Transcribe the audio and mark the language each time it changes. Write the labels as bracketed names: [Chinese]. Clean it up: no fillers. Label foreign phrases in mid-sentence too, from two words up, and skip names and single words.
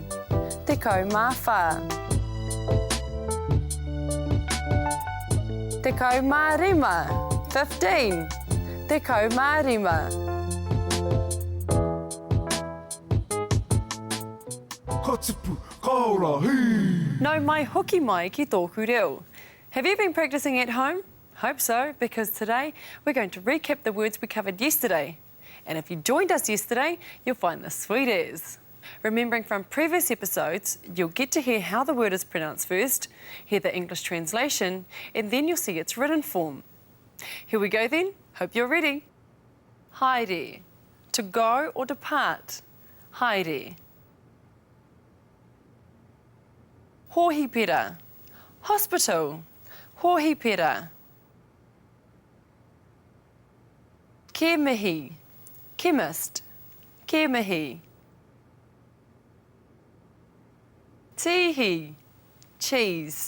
[Māori] Tekau mawha. Tekau mārima, 15. Tekau mārima. Ka tipu, ka ora, hei! No mai hoki mai ki tōku reo. [English] Have you been practicing at home? Hope so, because today we're going to recap the words we covered yesterday. And if you joined us yesterday, you'll find this sweet as. Remembering from previous episodes, you'll get to hear how the word is pronounced first, hear the English translation, and then you'll see its written form. Here we go then. Hope you're ready. Haere, to go or depart. [Māori] Haere. Hohipera, hospital. Hohipera. Kemihi, chemist. Kemihi. Tihi, cheese.